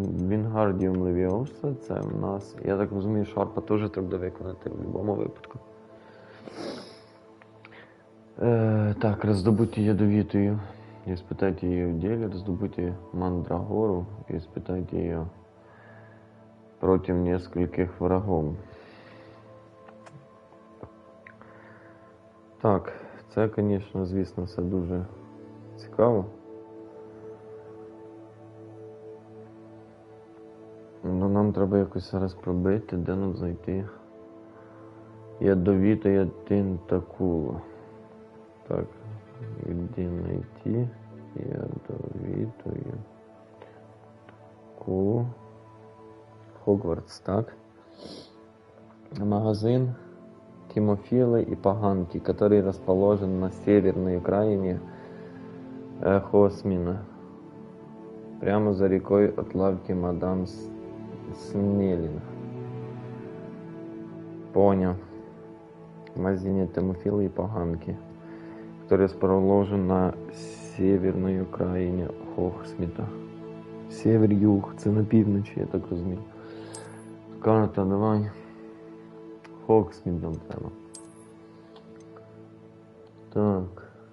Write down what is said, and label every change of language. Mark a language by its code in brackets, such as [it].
[uk] Вінгардіум Левіоса, це в нас, я так розумію, шарпа теж треба виконати в будь-якому випадку. [ru] Так, раздобудьте ядовитую. Испытайте ее в деле, раздобудьте мандрагору и испытайте ее против нескольких врагов. [uk] Так, це, звісно, все дуже цікаво. Но нам треба якось зараз пробити, де нам знайти ядовиту тентакулу. [ru] Так, где найти ядовитую тентакулу? Хогвартс, так. Магазин Тимофилы и Поганки, который расположен на северной окраине Хосмина, прямо за рекой от лавки мадам Снеллинг. Понял. В магазине Тимофилы и Поганки, который расположен на северной окраине Хосміта. [uk] Север-юг, це на півночі, я так розумію. Карта, давай. Хогсміт нам треба. Так.